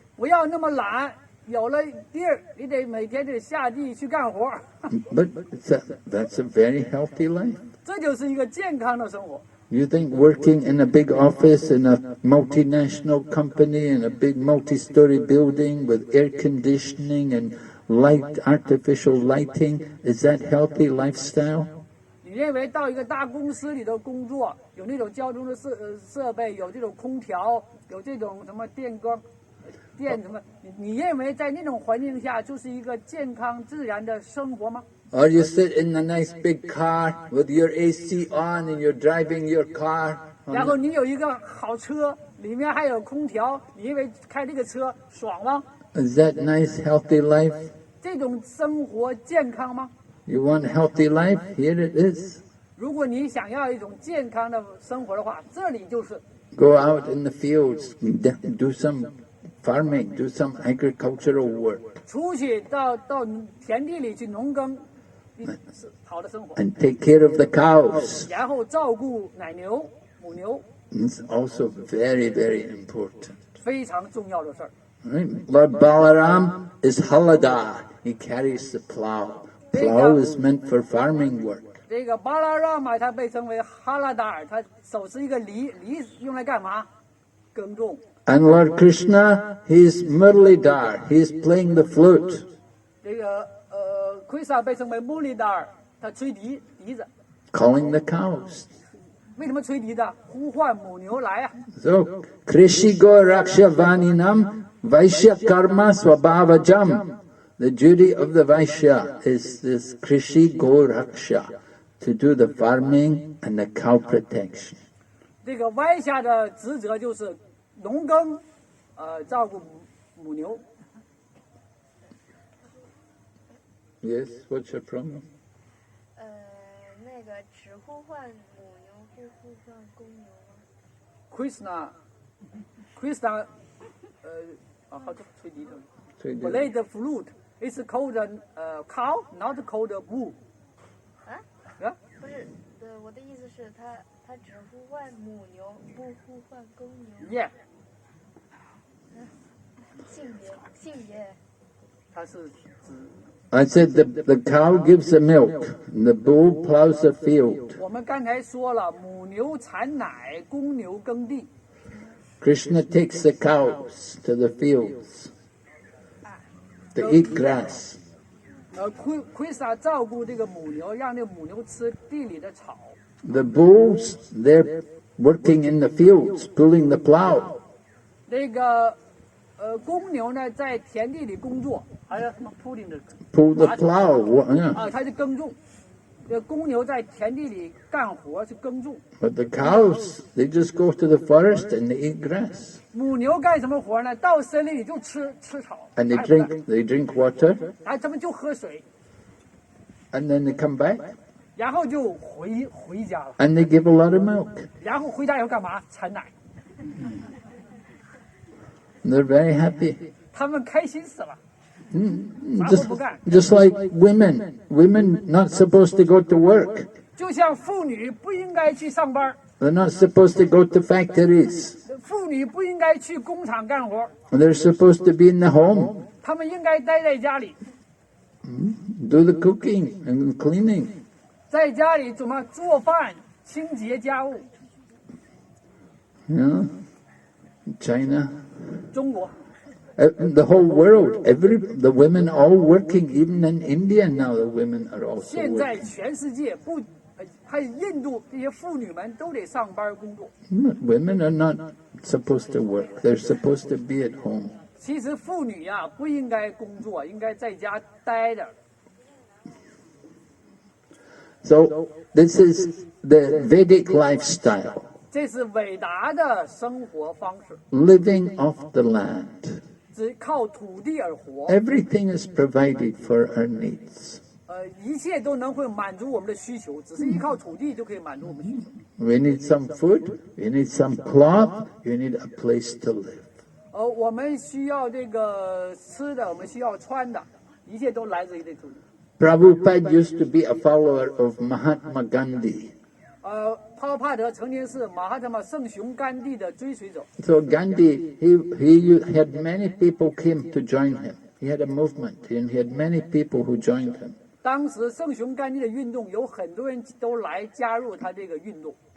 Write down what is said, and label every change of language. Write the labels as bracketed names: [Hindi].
[Chinese] 不要那么懒，有了地儿，你得每天得下地去干活。 [English] But that's a very healthy life. [Chinese] 这就是一个健康的生活。 [English] You think working in a big office in a multinational company in a big multi-story building with air conditioning and artificial lighting, is that healthy lifestyle? [Chinese] 你认为到一个大公司里头工作，有那种交通的设备，有这种空调，有这种什么电光、电什么？你认为在那种环境下就是一个健康自然的生活吗？ [English] Or you sit in a nice big car with your AC on and you're driving your car. [Chinese] 然后你有一个好车，里面还有空调，你认为开这个车爽吗？ [English] Is that nice, healthy life? [Chinese] 这种生活健康吗？ [English] You want healthy life? Here it is. [Chinese] 如果你想要一种健康的生活的话，这里就是。 [English] Go out in the fields, do some farming, do some agricultural work. [Chinese] 出去到田地里去农耕，是好的生活。 [English] And take care of the cows. [Chinese] 然后照顾奶牛、母牛， [English] It's also very, very important. [Chinese] 非常重要的事儿。 [English] Right? Lord Balaram is Haladar. He carries the plow. Plow is meant for farming work. [Chinese] 这个巴拉让嘛，它被称为哈拉达尔，它手持一个犁用来干嘛？耕种。 [English] And Lord Krishna, he's Murlidhar. He's playing the flute. [Chinese] 这个Krishna 被称为穆里达尔，他吹笛子。 [English] Calling the cows. [Chinese] 为什么吹笛子？呼唤母牛来啊！ [Sanskrit] So, Krishi Go Raksha Vaninam Vaishya Karma Swabhavajam. [English] The duty of the Vaishya is this Krishi Go Raksha, to do the farming and the cow protection. [Chinese] 这个歪下的职责就是农耕，照顾母牛。 [English] Yes, what's your problem? [Chinese] 那个只呼唤母牛，不呼唤公牛吗？ Krishna， 好的，吹笛子。吹笛 [English] Play the flute. It's called cow, not called bull. 啊？啊？ [Chinese] 不是，我的意思是他只呼唤母牛，不呼唤公牛。 [English] Yeah. [Chinese] 性别。它是指 [English] I said the cow gives the milk, and the bull plows the field. [Chinese] 我们刚才说了，母牛产奶，公牛耕地。 [English] Krishna takes the cows to the fields to eat grass. [Chinese] Krishna 照顾这个母牛，让这个母牛吃地里的草。 [English] The bulls, they're working in the fields, pulling the plow. [Chinese] 那个公牛呢在田地里工作，还有什么 pulling 的 [English] Pull the plow. Yeah. [Chinese] 啊，它是耕种。公牛在田地里干活是耕种。 [English] But the cows, they just go to the forest and they eat grass. [Chinese] 母牛干什么活呢？到森林里就吃草。 [English] And they [Chinese] 哪也不干 [English] drink water. [Chinese] 啊，他们就喝水， [English] And then they come back [Chinese] 然后就回家了。 [English] and they give a lot of milk. [Chinese] 然后回家以后干嘛？产奶。 [English] They're very happy. [Chinese] 他们开心死了。 [English] Just like women. Women not supposed to go to work. [Chinese] 就像妇女不应该去上班， [English] They're not supposed to go to factories. [Chinese] 妇女不应该去工厂干活， [English] They're supposed to be in the home, [Chinese] 她们应该待在家里， [English] do the cooking and cleaning. [Chinese] 在家里怎么做饭、清洁家务。 [English] You know, China, [Chinese] 中国 [English] the whole world, the women all working. Even in India now, the women are also [Chinese] 现在 [English] working. [Chinese] 全世界不，还有印度这些妇女们都得上班工作。 [English] Women are not supposed to work. They're supposed to be at home. [Chinese] 其实妇女呀、不应该工作，应该在家待着。 [English] So this is the Vedic lifestyle, [Chinese] 这是伟大的生活方式， [English] living off the land. [Chinese] 只靠土地而活， [English] Everything is provided for our needs. [Chinese] 一切都能会满足我们的需求，只是依靠土地就可以满足我们需求。 [English] We need some food, we need some cloth, you need a place to live. [Chinese] 我们需要这个吃的，我们需要穿的，一切都来自于这土地。 [English] Prabhupada used to be a follower of Mahatma Gandhi. [Chinese] 帕帕德曾经是马哈特玛圣雄甘地的追随者。 [English] So Gandhi, he had many people came to join him. He had a movement and he had many people who joined him. [Chinese] 当时圣雄甘地的运动有很多人都来加入他这个运动，